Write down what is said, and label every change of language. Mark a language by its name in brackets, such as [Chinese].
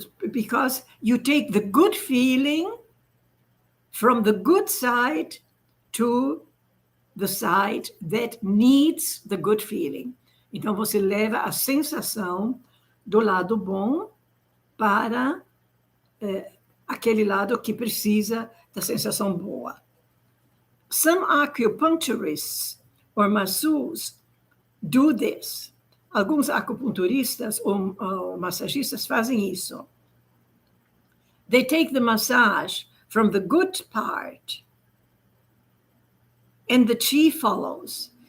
[English] Because you take the good feeling from the good side to the side that needs the good feeling. [Portuguese] Então, você leva a sensação do lado bom para aquele lado que precisa da sensação boa. [English] Some acupuncturists or masseurs do this. [Portuguese] Alguns acupunturistas ou massagistas fazem isso. [English] They take the massage from the good part and the chi follows.